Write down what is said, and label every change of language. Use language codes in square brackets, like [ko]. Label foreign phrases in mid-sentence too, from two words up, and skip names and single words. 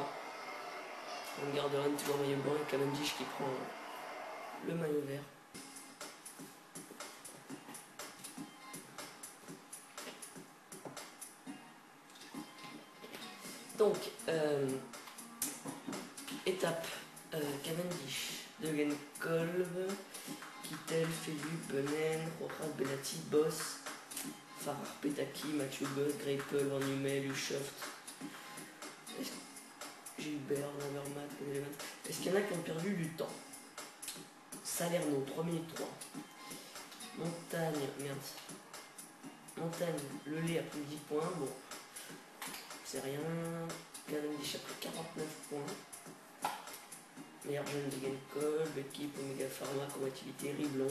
[fr] On gardera toujours maillot blanc et Cavendish qui prend le maillot vert. Donc, étape Cavendish, Degenkolb, Kittel, Philippe, Benen, Rojas, Benati, Boss, Farrar, Petaki, Matubus, Greipel, Van Hummel, Ushoft, Gilbert, Van Avermaet. Est-ce qu'il y en a qui ont perdu du temps? Salerno, 3 minutes 3. Montagne, merde. Montagne, le lait a pris 10 points, bon. C'est rien. Cavendish a pris 49 points. Meilleur jeune de Gamecol, équipe Omega Pharma, combativité, Riblon.